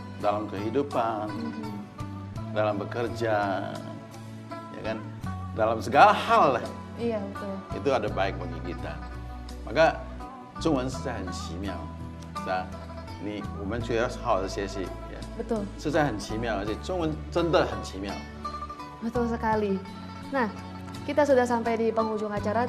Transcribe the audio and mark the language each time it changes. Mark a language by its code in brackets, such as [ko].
[id] Dalam kehidupan, dalam bekerja, ya kan? Dalam segala hal lah. Iya, betul. Itu ada baik bagi kita. [zh] Maka 中文实在很奇妙，是吧？我们需要好好的学习， [id] Betul. [zh] 实在很奇妙，而且中文真的很奇妙。 [id] Betul sekali. Nah, kita sudah sampai di penghujung acara.